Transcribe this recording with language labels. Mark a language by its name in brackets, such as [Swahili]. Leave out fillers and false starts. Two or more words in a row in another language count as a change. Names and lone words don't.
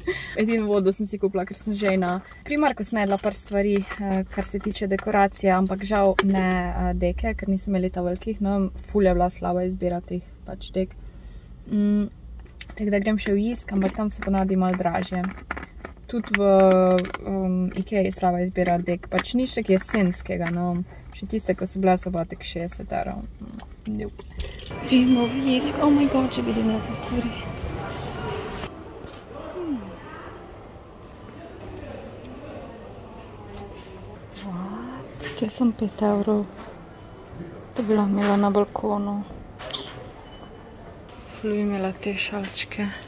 [Slovenian] Edino vodo sem si kupila, ker sem že na Primarku sem jedla par stvari, kar se tiče dekoracije, ampak žal ne deke, ker nisem imeli ta velikih, no, ful je bila slaba izbira teh pač dek. Tako da grem še v Jisk, ampak tam se ponavadi malo dražje. Tudi v Ikea je slaba izbira dek, pač nič tak jesenskega, no, še tiste, ko so bile, so pa tek 60 €. Gremo v Jisk, [English] oh my god, [Slovenian] če vidim lepe stvari. Te sem 5 €. To bi lahko imela na balkonu. Ful bi imela te šalčke.